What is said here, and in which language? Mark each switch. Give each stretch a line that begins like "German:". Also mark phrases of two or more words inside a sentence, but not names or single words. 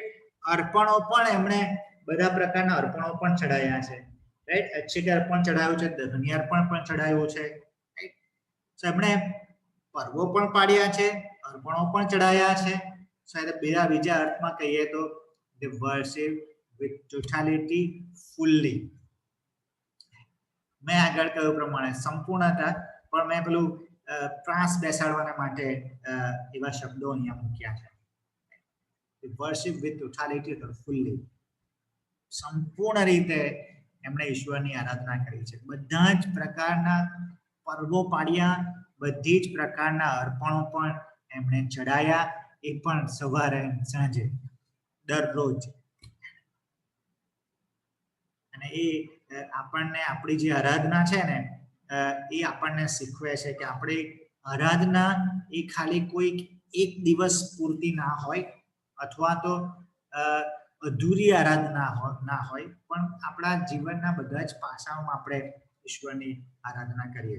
Gujarati: અર્પણો પણ એમણે બધા પ્રકારના અર્પણો પણ ચડાયા છે, રાઈટ? અક્ષય અર્પણ ચડાવ્યું છે, દહની અર્પણ પણ ચડાવ્યું છે, રાઈટ? તો એમણે પર્વો પણ પાડ્યા છે, અર્પણો પણ ચડાયા છે. બીજા અર્થમાં કહીએ તો
English: the worship with totality, fully.
Gujarati: મેં આગળ કહ્યું પ્રમાણે સંપૂર્ણતા, પણ મેં પેલું ત્રાસ બેસાડવાના માટે એવા શબ્દો અહીંયા મૂક્યા છે.
English: worship with totality or fully.
Gujarati: સંપૂર્ણ રીતે એમણે ઈશ્વરની આરાધના કરી છે. બધા જ પ્રકારના પર્વો પાડ્યા, બધી જ પ્રકારના અર્પણો પણ એમણે ચડાયા, એ પણ સવારે સાંજે દરરોજ. અને એ આપણને આપણી જે આરાધના છે ને એ આપણને શીખવે છે કે આપણી આરાધના એ ખાલી કોઈ એક દિવસ પૂરતી ના હોય, અથવા તો અધૂરી આરાધના ના હોય, પણ આપણા જીવનના બધા જ પાસાઓમાં આપણે ઈશ્વરની આરાધના કરીએ.